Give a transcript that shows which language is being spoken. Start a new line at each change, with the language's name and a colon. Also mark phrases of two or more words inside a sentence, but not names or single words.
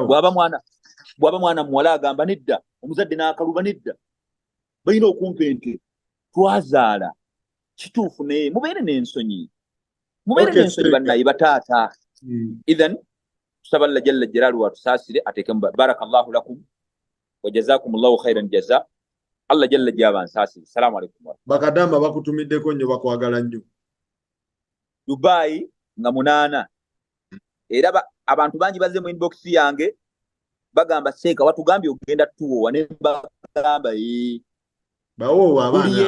Ganda: bw'aba mwana muwala agamba nedda omuzadde n'akaluba nedda balina okumpa ente twazaala kituufu naye mubeere n'ensonyi mubere Okay, n'ensonyi bannaye bataata. Idhan tusaba
Arabic: الله جل جلاله
Ganda: atusaasire ateeke
Arabic: بارك الله لكم وجزاكم الله خيرا جزاء. الله جل
Ganda: jaba nsaasire.
Arabic: السلام عليكم.
Ganda: Bakadamba bakutumiddeko nnyo bakwagala nnyo. Dubai nga 8 era abantu bangi bazze mu inbox yange bagamba Seeka watugambye ogenda tuwowa ne bagamba bawowa abaana